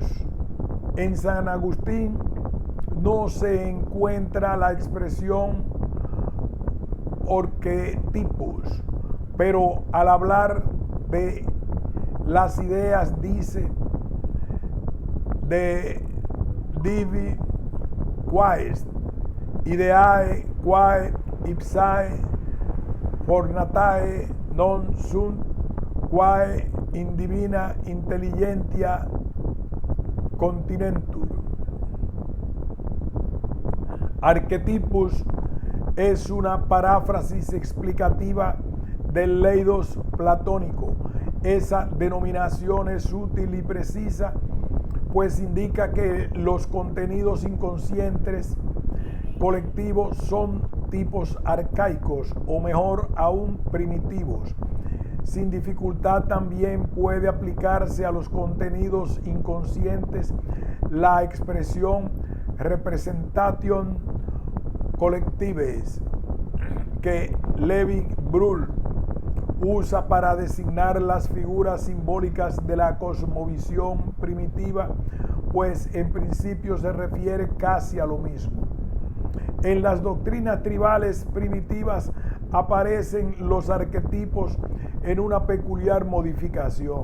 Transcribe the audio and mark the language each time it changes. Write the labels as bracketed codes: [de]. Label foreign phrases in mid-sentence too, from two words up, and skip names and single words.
[es] En San Agustín no se encuentra la expresión arquetipos, pero al hablar de las ideas dice: [la] de divi quaest, ideae quae ipsae fornatae non sunt, quae in divina intelligentia continentur. [es] Arquetipus es una paráfrasis explicativa del leidos platónico. Esa denominación es útil y precisa, pues indica que los contenidos inconscientes colectivos son tipos arcaicos, o mejor aún primitivos. Sin dificultad también puede aplicarse a los contenidos inconscientes la expresión [fr] representation collectives, [es] que Lévi-Bruhl usa para designar las figuras simbólicas de la cosmovisión primitiva, pues en principio se refiere casi a lo mismo. En las doctrinas tribales primitivas aparecen los arquetipos en una peculiar modificación.